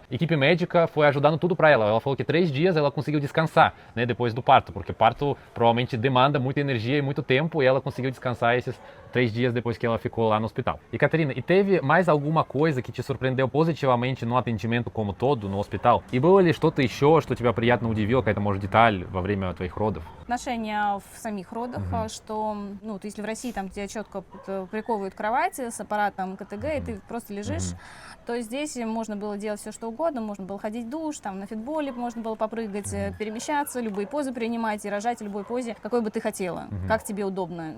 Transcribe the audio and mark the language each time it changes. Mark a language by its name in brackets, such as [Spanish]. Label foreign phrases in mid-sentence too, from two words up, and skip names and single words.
[Portuguese] Equipe médica foi ajudando tudo para ela. Ela falou que 3 dias ela conseguiu descansar, né, depois do parto, porque parto provavelmente demanda muita energia e muito tempo e ela conseguiu descansar esses 3 dias depois que ela ficou lá no hospital. E Katerina, e teve mais alguma coisa que te surpreendeu positivamente no atendимент como todo no hospital? [Russian] И было ли что-то еще, что тебя приятно удивило, какая-то, может, деталь во время твоих родов? Отношения в самих родах, что, ну, то если в России там тебя четко приковывают к кровати с аппаратом КТГ, и ты просто лежишь, то здесь можно было делать все, что угодно, можно было ходить в душ, там на фитболе можно было попрыгать, перемещаться, любые позы принимать и рожать в любой позе, какой бы ты хотела, как тебе удобно.